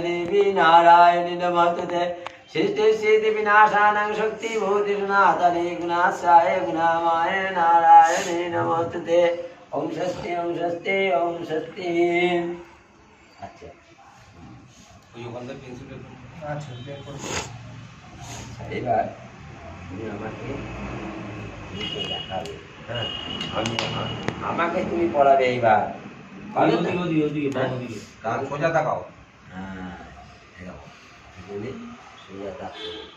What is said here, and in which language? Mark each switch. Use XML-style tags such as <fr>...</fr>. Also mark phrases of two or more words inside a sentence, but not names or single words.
<sa>देवी नारायणी नमस्ते सृष्टि स्थिति विनाशानां शक्ति भूति सनातने गुणाश्राय गुणामाय नारायणे नमस्ते ओम स्वस्ति ओम स्वस्ति ओम स्वस्ति।</sa> <bn>अच्छा ওই ওখানটা পেন্সিল আচ্ছা বের করব। এবার তুমি আমাকে দেখাবে, হ্যাঁ আমি আমাকে তুমি পড়াবে এইবার। কান সোজা তাকাও, হ্যাঁ এরকম বলি সোজা তাকাও।</bn>